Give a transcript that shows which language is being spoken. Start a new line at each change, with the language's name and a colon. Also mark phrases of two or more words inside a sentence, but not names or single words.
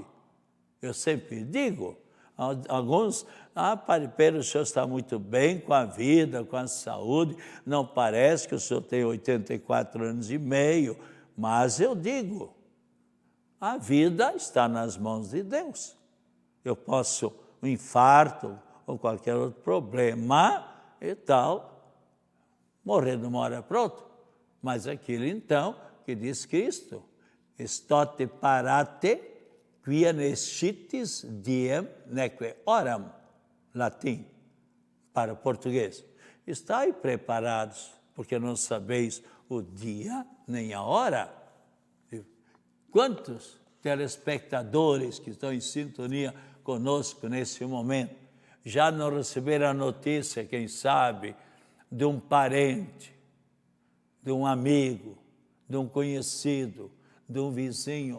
Portuguese: Eu sempre digo, alguns, Pedro, o senhor está muito bem com a vida, com a saúde, não parece que o senhor tem 84 anos e meio, mas eu digo, a vida está nas mãos de Deus. Eu posso, um infarto ou qualquer outro problema e tal, morrer de uma hora para outra. Mas aquilo então que diz Cristo,
Latin: estote parate, quia nescitis diem neque oram,
Portuguese: latim, para o português. Estai preparados, porque não sabeis o dia nem a hora. Quantos telespectadores que estão em sintonia conosco nesse momento já não receberam a notícia, quem sabe, de um parente, de um amigo, de um conhecido, de um vizinho?